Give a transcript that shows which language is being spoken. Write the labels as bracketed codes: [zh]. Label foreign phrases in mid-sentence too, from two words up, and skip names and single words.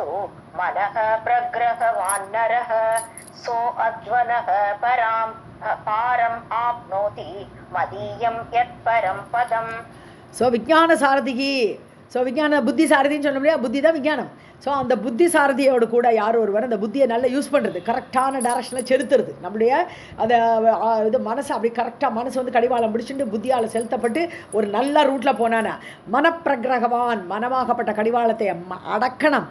[sa] मनः प्रग्रहवान् नरः सो अध्वनः पारम् आप्नोति मदीयं यत्परं पदम्. [ta] ஸோ [sa] विज्ञान सारथिकि, [ta] ஸோ விஞ்ஞான புத்தி சாரதின்னு சொல்ல முடியாது, புத்தி தான் விஞ்ஞானம். ஸோ அந்த புத்தி சாரதியோடு கூட யார் ஒருவர் அந்த புத்தியை நல்லா யூஸ் பண்ணுறது, கரெக்டான டைரக்ஷனில் செலுத்துறது, நம்முடைய அந்த இது மனசை அப்படி கரெக்டாக மனசு வந்து கடிவாளம் பிடிச்சிட்டு புத்தியால் செலுத்தப்பட்டு ஒரு நல்ல ரூட்டில் போனானா, மனப்பிரகிரகவான், மனமாகப்பட்ட கடிவாளத்தை அடக்கணும்.